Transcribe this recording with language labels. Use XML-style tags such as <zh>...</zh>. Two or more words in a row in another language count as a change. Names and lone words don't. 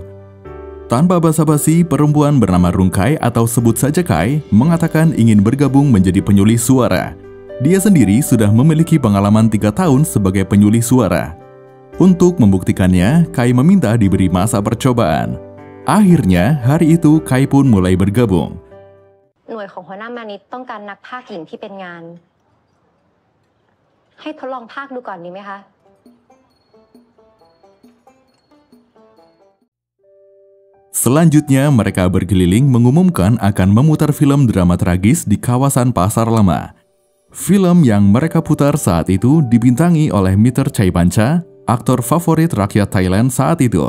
<id>Tanpa basa-basi, perempuan bernama Rungkai atau sebut saja Kai mengatakan ingin bergabung menjadi penyulih suara. Dia sendiri sudah memiliki pengalaman 3 tahun sebagai penyulih suara. Untuk membuktikannya, Kai meminta diberi masa percobaan. Akhirnya, hari itu Kai pun mulai bergabung.</id> <th>หน่วยของหัวหน้ามานิตต้องการนักพากย์หญิงที่เป็นงาน ให้ทดลองพากย์ดูก่อนดีไหมคะ</th> <id>Selanjutnya, mereka berkeliling mengumumkan akan memutar film drama tragis di kawasan Pasar Lama. Film yang mereka putar saat itu dibintangi oleh Meter Chaipancha, aktor favorit rakyat Thailand saat itu.</id>